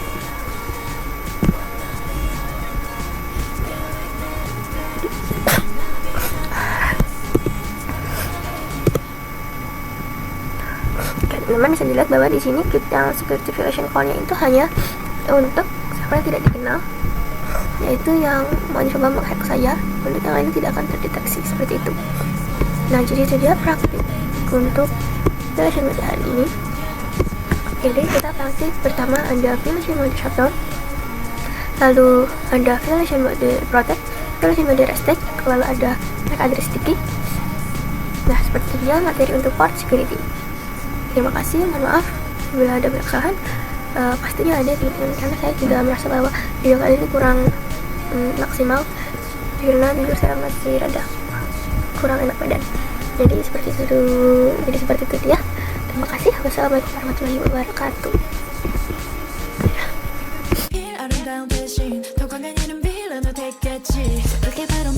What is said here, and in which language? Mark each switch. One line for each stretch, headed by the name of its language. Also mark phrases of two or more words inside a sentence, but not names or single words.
Indonesian: Teman-teman bisa dilihat bahwa di sini yang
English: security violation code-nya
Indonesian: itu hanya untuk server yang tidak dikenal, yaitu yang mau coba menghack saya. Untuk yang lainnya tidak akan terdeteksi seperti itu. Nah, jadi itu dia praktik untuk
English: violation mode
Indonesian: hari ini. Jadi kita praktik pertama ada
English: violation mode shutdown,
Indonesian: lalu ada
English: violation mode protect, violation mode reset,
Indonesian: lalu ada
English: MAC address sticky.
Indonesian: Nah, seperti itu dia materi untuk
English: port security.
Indonesian: Terima kasih, mohon maaf bila ada banyak kesalahan. Pastinya ada teman-teman, karena saya juga merasa bahwa video kali ini kurang maksimal karena jujur saya masih rada kurang enak badan. Jadi seperti itu dia. Terima kasih.
Arabic: والسلام عليكم ورحمة الله وبركاته.
Korean: 아름다운 대신 더 광한 이름 빌어도 됐겠지.